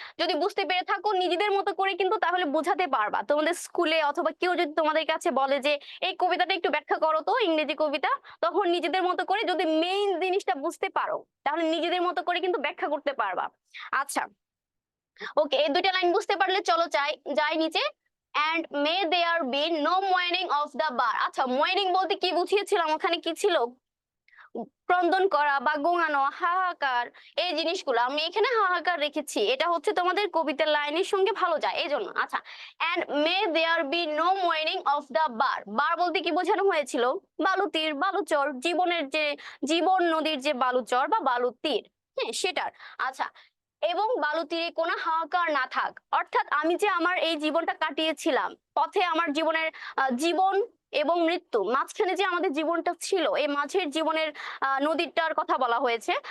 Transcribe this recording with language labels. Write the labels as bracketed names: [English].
[Bangla] যদি বুঝতে পেরে থাকো নিজেদের মতো করে কিন্তু তাহলে বোঝাতে পারবা। তোমাদের স্কুলে অথবা কেউ যদি তোমাদের কাছে বলে যে এই কবিতাটা একটু ব্যাখ্যা করো তো ইংরেজি কবিতা, তখন নিজেদের মতো করে যদি মেইন জিনিসটা বুঝতে পারো, তাহলে নিজেদের মতো করে কিন্তু ব্যাখ্যা করতে পারবা। আচ্ছা, ওকে, এই দুইটা লাইন বুঝতে পারলে চলো যাই নিচে। [English] and may there be no mourning of the bar। [Bangla] আচ্ছা, mourning বলতে কি বুঝিয়েছিলাম, ওখানে কি ছিল? ক্রন্দন করা বা গোঙানো, হাহাকার, এই জিনিসগুলো আমি এখানে হাহাকার রেখেছি। এটা হচ্ছে তোমাদের কবিতার লাইনের সঙ্গে ভালো যায় এই জন্য। [English] আচ্ছা, and may there be no mourning of the bar। [Bangla] বার বলতে কি বোঝানো হয়েছিল? বালুতীর, বালুচর, জীবনের যে জীবন নদীর যে বালুচর বা বালুতীর, হ্যাঁ সেটার। আচ্ছা, এবং বালুতীরে কোনো হাহাকার না থাক, অর্থাৎ আমি যে আমার এই জীবনটা কাটিয়েছিলাম পথে, আমার জীবনের জীবন এবং মৃত্যু মাঝখানে যে আমাদের জীবনটা ছিল, এই মাঝের জীবনের নদীটার কথা বলা হয়েছে।